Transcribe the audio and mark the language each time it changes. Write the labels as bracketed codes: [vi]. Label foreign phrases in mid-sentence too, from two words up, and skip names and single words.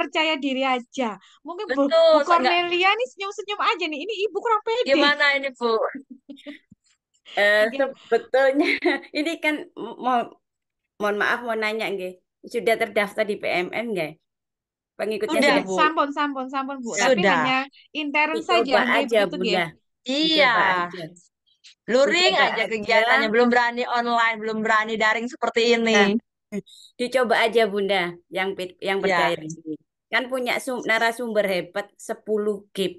[id] kurang percaya diri aja. Mungkin Bu Betul, saya nggak Cornelia nih senyum-senyum aja nih. Ini ibu kurang pede. gimana ini Bu? Iya. Sebetulnya ini kan mau mohon maaf mau nanya nggih. Sudah terdaftar di PMN nggak? Pengikutnya Sudah Sudah, sudah. Bu, [jv] sampun, sampun, sampun, Bu. [id] Nah, Tapi sudah. hanya intern saja, dicoba nggih, aja begitu nggih. Bunda. Iya, Dicoba aja. luring Dicoba aja aja. kegiatannya. Belum berani online, belum berani daring seperti ini. Nah, dicoba aja Bunda yang Ya, percaya diri. Kan punya narasumber hebat 10 GP.